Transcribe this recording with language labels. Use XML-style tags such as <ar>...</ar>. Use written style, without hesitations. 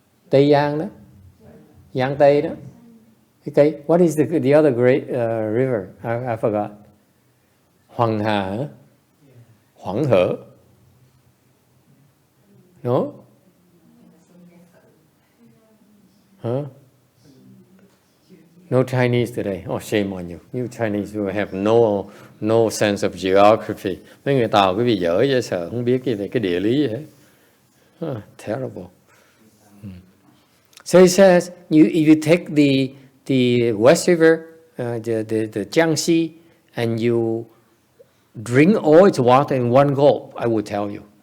<vi>Tây Giang đó, Giang Tây đó.</vi> <en>Okay, what is the other great river? I forgot. YongHua, YongHua. No? Huh? No Chinese today. Oh, shame on you. You Chinese will have no sense of geography.</en> <vi>Mấy người Tàu cái gì dở chứ sợ không biết gì về cái địa lý hết.</vi> <en>Terrible. So he says, if you take the West River, the Jiangxi, and you drink all its water in one gulp, I will tell you.</en>